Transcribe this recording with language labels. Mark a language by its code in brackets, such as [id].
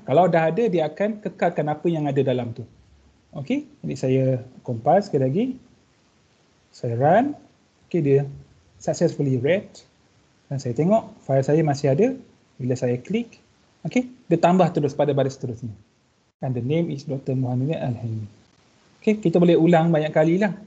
[ms] Kalau dah ada dia akan kekalkan apa yang ada dalam tu. Okay, jadi saya compile sekali lagi. Saya run. Okay, dia [en] successfully read. [ms] Dan saya tengok file saya masih ada. Bila saya klik, okay, dia tambah terus pada baris seterusnya. [en] And the name is Dr. Burhanuddin Al-Helmi. [ms] Okay, kita boleh ulang banyak kali lah.